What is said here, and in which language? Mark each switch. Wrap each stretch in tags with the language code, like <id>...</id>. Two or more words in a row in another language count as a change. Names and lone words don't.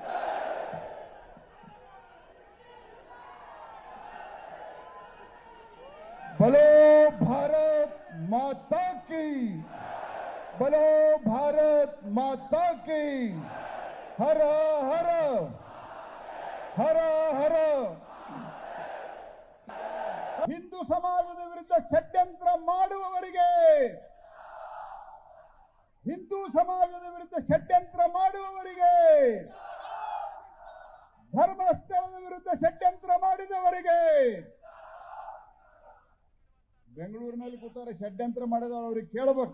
<hi>बोलो भारत माता की, बोलो भारत माता की। हर हर हर हर।</hi> <kn>ಹಿಂದೂ ಸಮಾಜದ ವಿರುದ್ಧ ಷಡ್ಯಂತ್ರ ಮಾಡುವವರಿಗೆ, ಹಿಂದೂ ಸಮಾಜದ ವಿರುದ್ಧ ಷಡ್ಯಂತ್ರ ಮಾಡುವವರಿಗೆ, ಧರ್ಮಸ್ಥಳದ ವಿರುದ್ಧ ಷಡ್ಯಂತ್ರ ಮಾಡಿದವರಿಗೆ, ಬೆಂಗಳೂರಿನಲ್ಲಿ ಕೂತಾರೆ ಷಡ್ಯಂತ್ರ ಮಾಡಿದವರಿಗೆ ಕೇಳಬೇಕು.</kn>